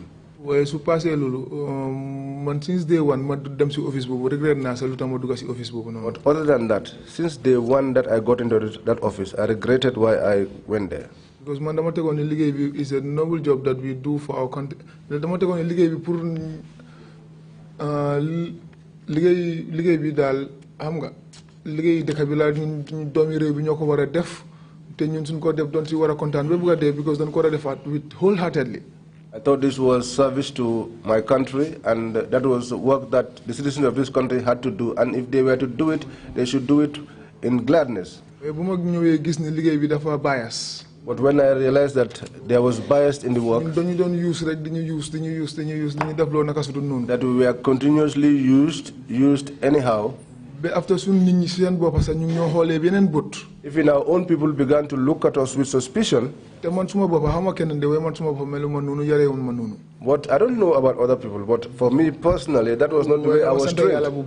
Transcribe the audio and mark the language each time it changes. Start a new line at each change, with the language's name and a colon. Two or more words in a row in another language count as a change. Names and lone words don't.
English: Since day one, but other than that, since day one that I got into that office, I regretted why I went there. Because is a noble job that we do for our country.
Wolof: Liggéey dëkk bi la ñun doomi réew bi ñoko wara def té ñun suñ ko def doon ci wara kontaan ba bëgga dé because dañ ko wara defaat
English: with wholeheartedly. I thought this was service to my country, and that was work that the citizens of this country had to do, and if they were to do it, they should do it in gladness.
Wolof: Bu ma ñëwé gis ni liggéey bi dafa bias.
English: But when I realized that there was bias in the work, that we were continuously used anyhow. After even Even our own people began to look at us with suspicion. But I don't know about other people, but for me personally, that was not the way I was trained.